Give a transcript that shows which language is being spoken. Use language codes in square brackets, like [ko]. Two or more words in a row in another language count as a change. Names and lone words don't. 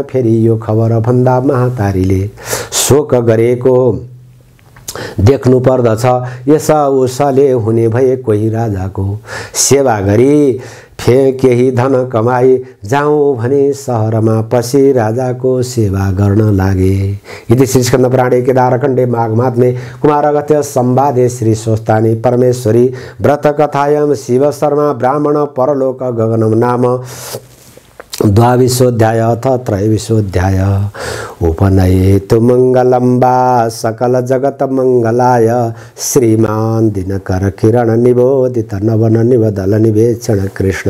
[ne] फेरि यो खबर भन्दा महातारीले शोक गरेको देख्नु पर्दछ। यसा उसले हुने भए कोही राजाको सेवा गरी केही धन कमाई जाउँ भने सहरमा पसी राजाको सेवा गर्न लागे। [sa] इति श्री स्कंद पुराणे केदारखण्डे माघमात्म्ये कुमारगत्य संवादे श्री स्वस्तानी परमेश्वरी व्रत कथायां शिव शर्मा ब्राह्मण परलोक गगनम नाम द्वाविशोऽध्याय अथ त्रयोविशोऽध्याय। उपनयेतु मंगलम्बा सकल जगत मंगलाय श्रीमान दिनकर किरण निबोधित नवन निवदल निवेक्षण कृष्ण।